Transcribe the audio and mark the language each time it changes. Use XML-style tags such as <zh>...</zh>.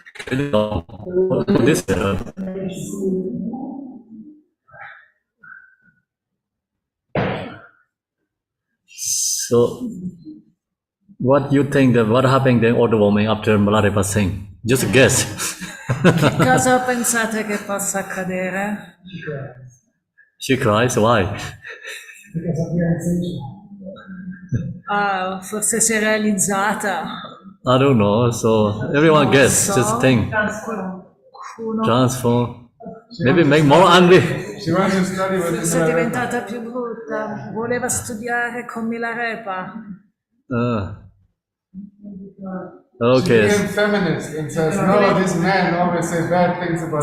<en>Really long. This So, what you think that what happened then all the woman after Maladepa sing? Just guess.</en> <it>Che cosa pensate che possa accadere?</it> <en>She cries. Why? Because of realization.</en> <it>Ah, forse si è realizzata.</it> <en>I don't know. So everyone guess. Just think.</en> <it>Qualcuno</it> <en>Transform. Maybe make more angry. She wants to study with</en> <it>forse è diventata più brutta. Voleva studiare con Milarepa.</it> <en>Okay. She became feminist and says, no, this man always say bad things about</en>